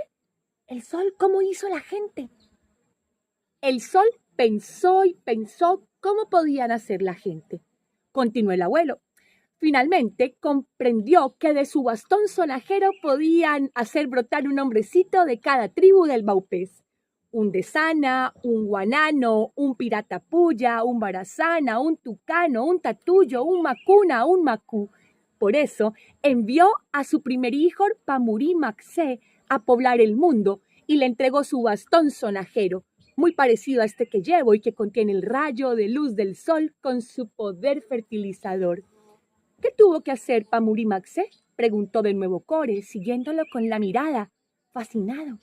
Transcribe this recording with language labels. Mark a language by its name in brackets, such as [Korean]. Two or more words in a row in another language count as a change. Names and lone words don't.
[Spanish] ¿El sol cómo hizo a la gente? El sol pensó y pensó cómo podían hacer la gente, continuó el abuelo. Finalmente comprendió que de su bastón sonajero podían hacer brotar un hombrecito de cada tribu del Baupés. Un Desana, un Guanano, un Piratapuya, un Barazana, un Tucano, un Tatuyo, un Macuna, un Macú. Por eso envió a su primer hijo, Pamurí Maxé, a poblar el mundo y le entregó su bastón sonajero, muy parecido a este que llevo y que contiene el rayo de luz del sol con su poder fertilizador. ¿Qué tuvo que hacer Pamurí Maxé?, preguntó de nuevo Core, siguiéndolo con la mirada, fascinado.